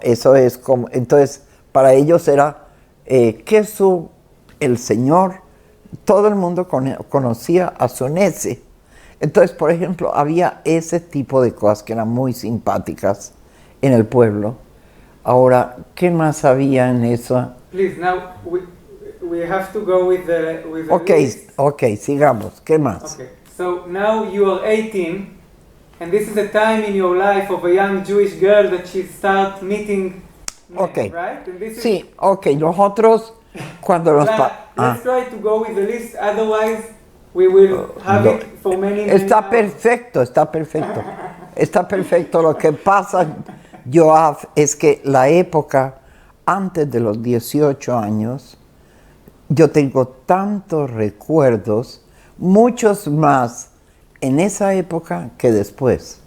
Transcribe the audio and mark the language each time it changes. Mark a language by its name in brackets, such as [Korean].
[Spanish] Eso es como, entonces, para ellos era que el Señor, todo el mundo conocía a su Nese. Entonces, por ejemplo, había ese tipo de cosas que eran muy simpáticas en el pueblo. Ahora, ¿qué más había en eso? [English] Please, now we have to go with the [Spanish] Okay, sigamos. ¿Qué más? [English] Okay, so now you are 18, and this is a time in your life of a young Jewish girl that she starts meeting men, Okay. right? And this [Spanish] Sí, nosotros cuando los... [English] Let's try to go with the list, otherwise we will have it for many [Spanish] Está perfecto. Está perfecto. Lo que pasa, Yoav, es que la época antes de los 18 años, yo tengo tantos recuerdos, muchos más en esa época que después.